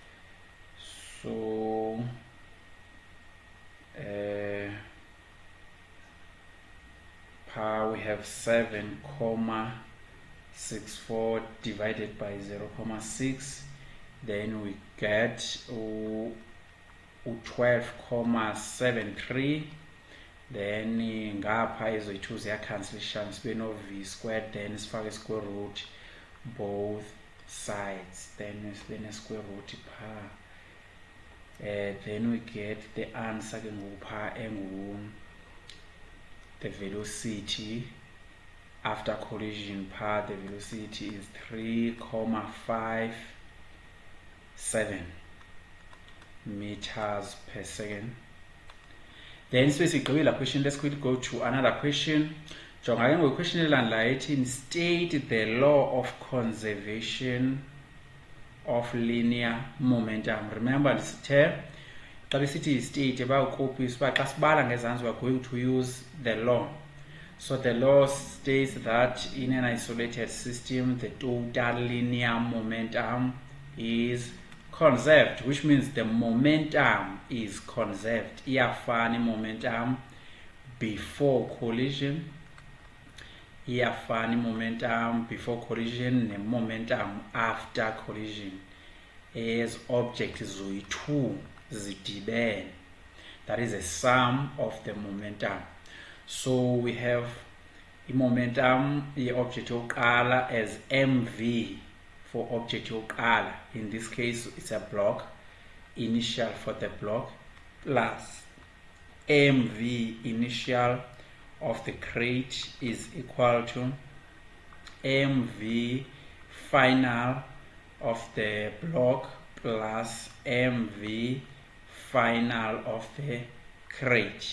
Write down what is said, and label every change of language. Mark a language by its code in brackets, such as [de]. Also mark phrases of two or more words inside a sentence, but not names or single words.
[en] So we have 7,64 divided by 0,6, then we get 12,73. then [xh] ngapha ezo-2 ziyacancelation sibe no [en] v squared, then sifake square root both sides, then [xh] sibe ne [en] square root pha, then we get the answer [xh] ke ngupha engu [en] the velocity after collision pha, the velocity is 3,57 meters per second. Then [xh] sigqibile la [en] question, let's quickly go to another question. [xh] Jonga ke ngokwestion elandelayo ethi [en] state the law of conservation of linear momentum. [xh] Remember ndisithe xa besithi state bayawukopisa uba xa sibala ngezantsi [en] we are going to use the law. So the law states that in an isolated system, the total linear momentum is conserved, which means the momentum is conserved. Iyafana momentum before collision, iyafana momentum before collision and momentum after collision. As objects [xh] zoyi-2 zidibene, [en] that is a sum of the momentum. So we have the momentum object yokuqala as mv for object yokuqala. In this case, it's a block, initial for the block, plus mv initial of the crate is equal to mv final of the block plus mv final of the crate.